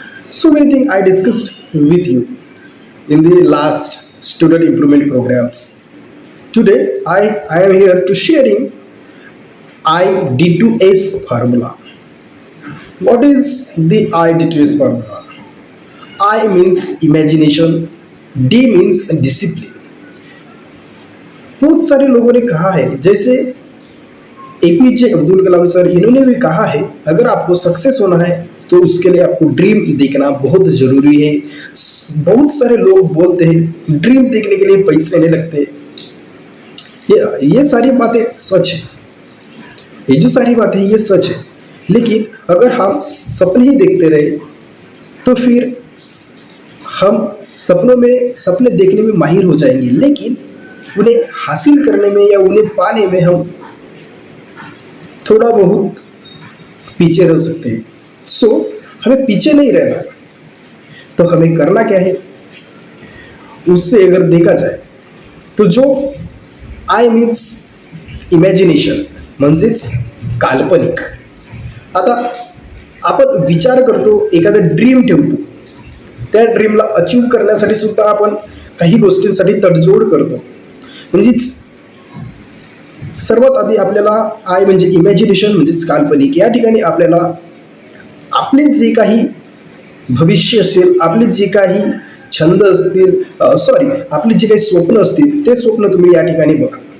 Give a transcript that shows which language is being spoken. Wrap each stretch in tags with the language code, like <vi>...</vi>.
<en>So many things I discussed with you in the last student improvement programs. Today I am here to sharing ID2S formula. What is the ID2S formula? I means imagination, D means discipline.</en> <hi>बहुत सारे लोगों ने कहा है, जैसे APJ Abdul Kalam sir, इन्होंने भी कहा है अगर आपको सक्सेस होना है तो उसके लिए आपको ड्रीम देखना बहुत जरूरी है। बहुत सारे लोग बोलते हैं ड्रीम देखने के लिए पैसे नहीं लगते। ये सारी बातें सच है, ये जो सारी बातें ये सच है, लेकिन अगर हम सपने ही देखते रहे तो फिर हम सपने देखने में माहिर हो जाएंगे, लेकिन उन्हें हासिल करने में या उन्हें पाने में हम थोड़ा बहुत पीछे रह सकते हैं। सो हमें पीछे नहीं रहना, तो हमें करना क्या है, उससे अगर देखा जाए तो जो</hi> <en>I means imagination</en> <mr>म्हणजेच काल्पनिक। आता आपण विचार करतो, एखादा ड्रीम ठेवतो, त्या ड्रीमला अचीव करण्यासाठी सुद्धा आपण काही गोष्टींसाठी तडजोड करतो। म्हणजेच सर्वात आधी आपल्याला आय म्हणजे इमॅजिनेशन म्हणजेच काल्पनिक, या ठिकाणी आपल्याला आपले जे काही भविष्य असेल, आपले जे काही छंद असतील, आपली जे काही स्वप्न असतील ते स्वप्न तुम्ही या ठिकाणी बघा।</mr>